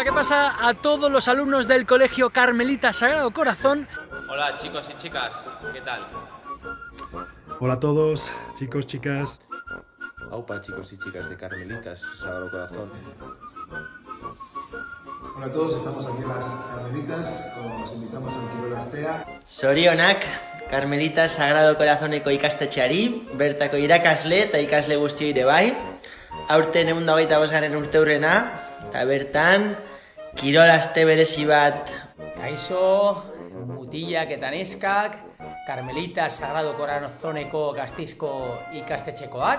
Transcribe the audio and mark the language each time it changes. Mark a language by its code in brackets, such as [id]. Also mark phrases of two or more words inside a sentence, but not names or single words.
[es] casa a todos los alumnos del Colegio Carmelita Sagrado Corazón. Hola chicos y chicas, ¿qué tal? Hola a todos, chicos, chicas. Aupa, chicos y chicas de Carmelitas Sagrado Corazón. Hola a todos, estamos aquí en las Carmelitas, os invitamos al Kirol Astea. [eu] Zorionak, Carmelitas Sagrado Corazoneko ikastetxeari, bertako irakasle eta ikasle guztioi ere bai. Aurten 125. urteurrena, eta bertan Kirol Aste berezi bat. Kaixo, mutilak eta neskak, Carmelitas Sagrado Corazoneko Gasteizko ikastetxekoak.